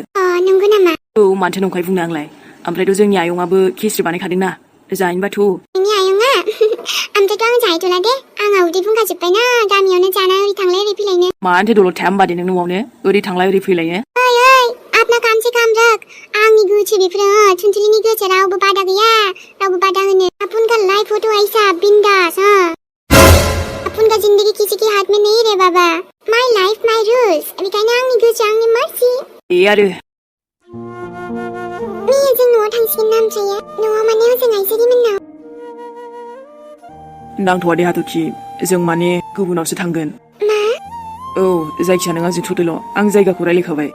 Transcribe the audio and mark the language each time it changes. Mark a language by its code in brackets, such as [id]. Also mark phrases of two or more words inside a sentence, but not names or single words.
[brx] नंगौ नामा औ माथो नंखाय बुंनो आंलाय ओमफ्रायथ' जोंनि आयंआबो खिस्रि बानायखादोंना जाहैनोबाथ' नोंनि आयंआ ओमफ्रायथ' आं जाहैथ'ला दे आंहा उदै बुंखाजोब्बायना गामियावनो जाना ओरै थांलाय ओरै फैलायनो मानोथो दलद थाया होमबा दे नों न'आवनो ओरै थांलाय ओरै फैलायनो [hi] ओइ आपना काम से काम रख [brx] आंनि गोसो बेफोरो थुनथुलिनि गोसो रावबो बादा गैया रावबो बादा होनो [hi] अपन का लाइफ हो तो ऐसा बिंदास अपन का जिंदगी किसी के हाथ में नहीं रे बाबा [en] my life my rules [brx] बेखायनो आंनि गोसो आंनि मार्सि ए आरो जों न'आव थांसिगोन ना ओमफ्रायो न'आव माने हजों आइसोरिमोननाव नांथ'वा दे हाथरखि जों माने गुबुनावसो थांगोन मा औ जायखिया नों आंजों थ'दोल' आं जायगाखौ रायलायखाबाय